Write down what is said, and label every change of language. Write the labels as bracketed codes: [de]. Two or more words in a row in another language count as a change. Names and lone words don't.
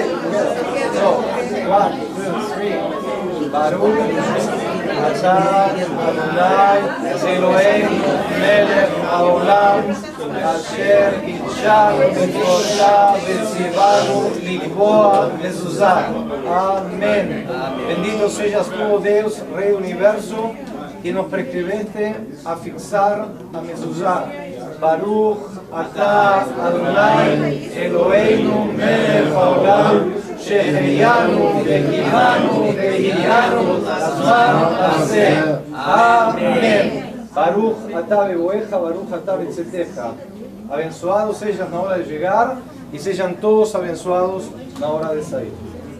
[en] So, 1, 2, 3. [he] ברוך אתה אדוני אלוהינו מלך העולם אשר קידשנו בקדושה וציוונו לקבוע מזוזה. [pt] Amém. Bendito sejas tu, Deus, Rei do Universo, que nos prescreveste a fixar a mezuzá. [he] ברוך אתה אדוני אלוהינו מלך העולם שהחיינו וקיימנו והגיענו לזמן הזה. [pt] Amém. [he] ברוך אתה בבואך, ברוך אתה בצאתך. [pt] Abençoados sejam na hora de chegar e sejam todos abençoados na hora de sair.